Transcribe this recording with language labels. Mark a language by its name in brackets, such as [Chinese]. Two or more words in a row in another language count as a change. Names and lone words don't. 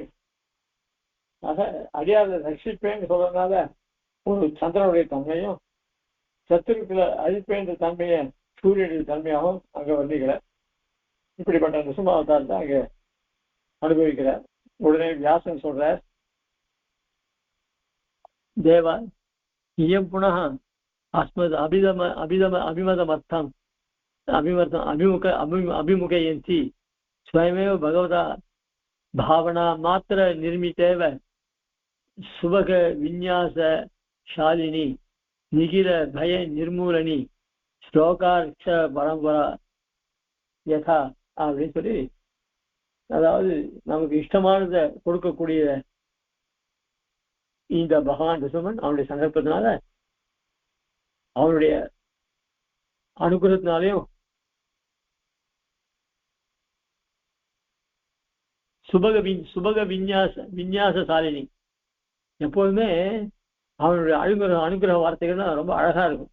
[Tamil] ஆக அடியாரை ரட்சிப்பேன்னு சொல்றதுனால ஒரு சந்திரனுடைய தன்மையும், சத்துருக்களை அழிப்பேன்ற தன்மையை சூரியனுடைய தன்மையாகவும் அங்க வர்ணிக்கிற. இப்படிப்பட்ட நிசுமாவதாரத்தை அங்க அனுபவிக்கிறார். உடனே வியாசன் சொல்றார், [Sanskrit] देव इयं पुनः अस्मद् अभिमतमर्थम् अभिमुखयन्ति स्वयमेव भगवता भावना मात्र निर्मितेव सुभग विन्यासशालिनी निखिल भय निर्मूलनी श्लोकार्थ परंपरा யதா [Tamil] அப்படின்னு சொல்லி, அதாவது நமக்கு இஷ்டமானதை கொடுக்கக்கூடிய இந்த பகவான் ரிசுமன் அவனுடைய சந்தர்ப்பத்தினால, அவனுடைய அனுகிரகத்தினாலையும் [Sanskrit] सुभग विन्यासशालिनी, [Tamil] எப்போதுமே அவனுடைய அனுகிரக வார்த்தைகள்லாம் ரொம்ப அழகா இருக்கும்.